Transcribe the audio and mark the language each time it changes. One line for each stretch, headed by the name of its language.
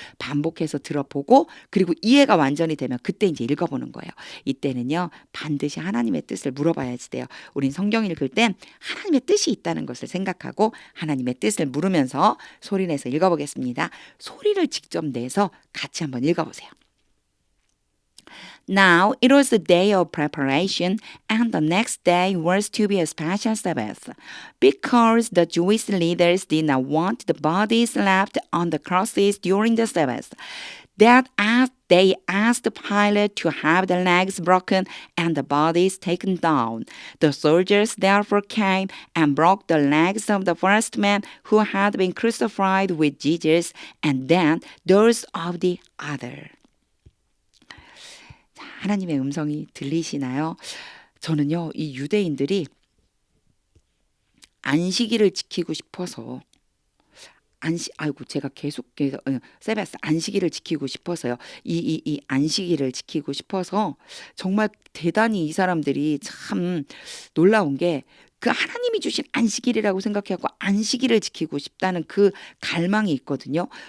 Korean: 반복해서 들어보고 그리고 이해가 완전히 되면 그때 이제 읽어보는 거예요. 이때는요. 반드시 하나님의 뜻을 물어봐야지 돼요. 우린 성경 읽을 땐 하나님의 뜻이 있다는 것을 생각하고 하나님의 뜻을 물으면서 소리내서 읽어보겠습니다. 소리를 직접 내서 같이 한번 읽어보세요.
English: Now it was the day of preparation, and the next day was to be a special Sabbath, because the Jewish leaders did not want the bodies left on the crosses during the Sabbath. That as they asked Pilate to have the legs broken and the bodies taken down. The soldiers therefore came and broke the legs of the first man who had been crucified with Jesus, and then those of the other.
Korean: 하나님의 음성이 들리시나요? 저는요, 이 유대인들이 안식일을 지키고 싶어서 아이고 제가 계속해서 세베스 안식일을 지키고 싶어서요. 이 안식일을 지키고 싶어서 정말 대단히 이 사람들이 참 놀라운 게 그 하나님이 주신 안식일이라고 생각해갖고 안식일을 지키고 싶다는 그 갈망이 있거든요.